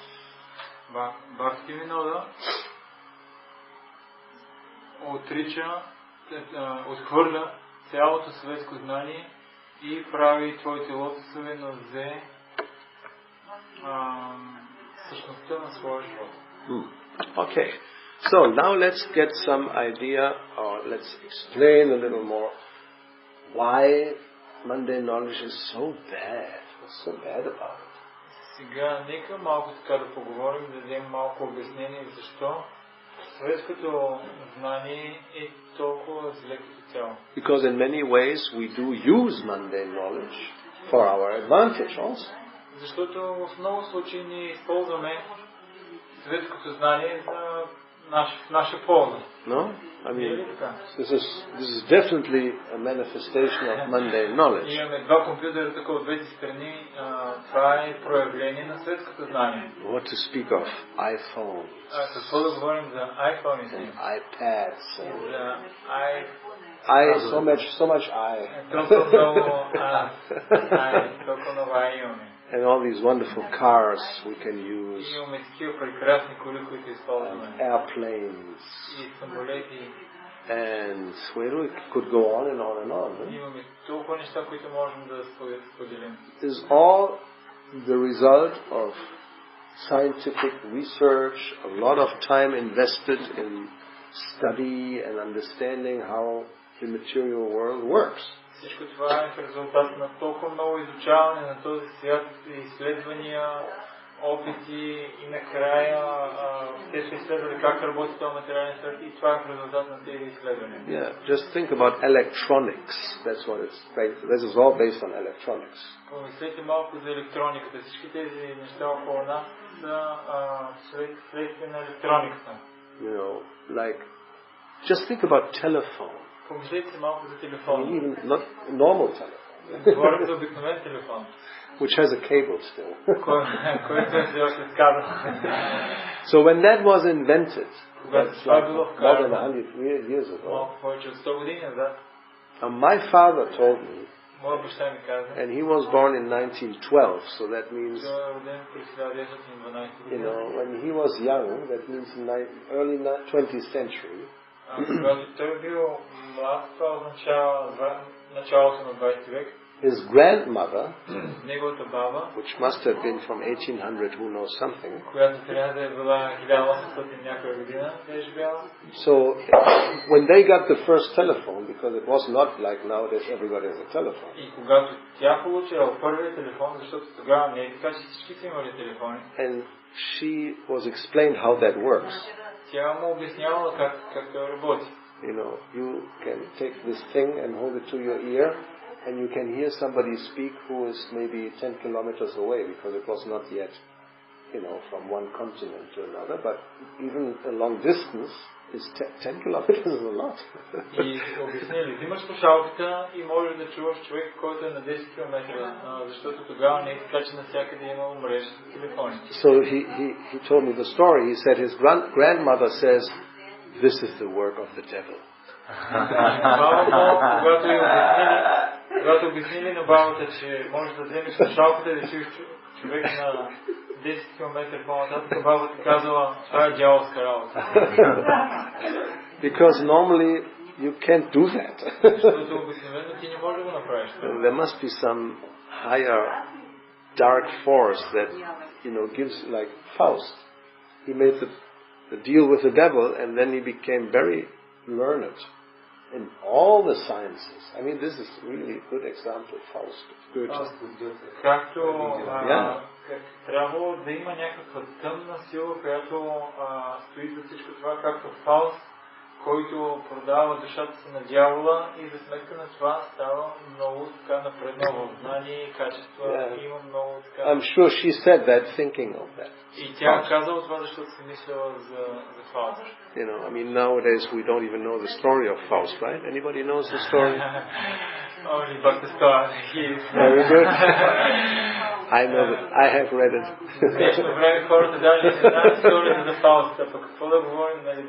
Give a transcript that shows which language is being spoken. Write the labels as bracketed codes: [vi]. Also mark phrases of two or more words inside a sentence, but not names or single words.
[bg] Бхактивинода отхвърля цялото светско знание и прави Твоите лотосови нозе същността на своя живот. [en] Okay. So now let's get some idea, or let's explain a little more why mundane knowledge is so bad. What's so bad about it? [bg] Сега нека малко така да поговорим, да дадем малко обяснение защо светското знание е толкова зле като цяло. [en] Because in many ways we do use mundane knowledge for our advantage also. [bg] Защото в много случаи ние използваме светското знание за наша полза. [en] No? I mean, this is definitely a manifestation of mundane knowledge. [bg] Имаме два компютъра тук от двете страни. Това е проявление на светското знание. [en] What to speak of iPhones. [bg] Какво да говорим за iPhones [en] and iPads and [bg] за [en] so much I. [bg] Толкова много имаме. [en] And all these wonderful cars we can use, and airplanes, and we could go on and on and on. This is all the result of scientific research, a lot of time invested in study and understanding how the material world works. [bg] Всичко това е в резултат на толкова много изучаване на този свят, изследвания, опити и накрая те са изследвали как работи този материален свят и това е в резултат на тези изследвания. [en] Yeah, just think about electronics. That's what it's based. This is all based on electronics. [bg] Помислете малко за електрониката. Всички тези неща около нас са следствие на електрониката. [en] You know, like just think about telephone. [bg] Помислете малко за телефон. [en] Even not normal telephone. [bg] Говорим за обикновен телефон. [en] Which has a cable still. [bg] Който е все още с кабел. [en] So when that was invented, that's like more than 100 years ago. [bg] Повече от 100 години назад. [en] My father told me, [bg] моят баща ми каза, [en] and he was born in 1912, so that means, you know, when he was young, that means in early 20th century. [bg] Той бил млад, това означава началото на 20 век. [en] His grandmother, [bg] неговата баба, [en] which must have been from 1800, who knows something. [bg] която трябва да е била 1800 някоя година, е живяла. [en] So when they got the first telephone, because it was not like nowadays everybody has a telephone. [bg] И когато тя получила първият телефон, защото тогава не е така, че всички са имали телефони. [en] And she was explained how that works. [bg] Тя му обяснявала как това работи. [en] You know, you can take this thing and hold it to your ear, and you can hear somebody speak who is maybe 10 kilometers away, because it was not yet, you know, from one continent to another, but even a long distance is 10 kilometers is a lot. [bg] И обяснили, взимаш слушалката и можеш да чуваш човек, който е на 10 км, защото тогава не е така, че навсякъде има мрежа с телефони. [en] So he told me the story. He said his grandmother says, "This is the work of the devil." [bg] Когато обяснили на бабата, че можеш да вземеш слушалката и да чуеш човек на 10 км по-нататък, бабата казала, това е дяволска работа. [en] Because normally You can't do that. There must be some higher dark force that, gives, like Faust. He made the deal with the devil, and then he became very learned in all the sciences. I mean, this is really a good example, Faust. [bg] Трябвало да има някаква тъмна сила, която стои за всичко това, както Фауст, който продава душата си на дявола и за сметка на това става много така напреднал в знание и качества. Има много така... [en] I'm sure she said that thinking of that. [bg] И тя казала това, защото си мислила за Фауст. [en] I mean, nowadays we don't even know the story of Faust, right? Anybody knows the story? Only but the story. Very good. I know that. I have read it. [bg] Днешно време хората даже не знаят историята за Фауст, а пък какво да говорим,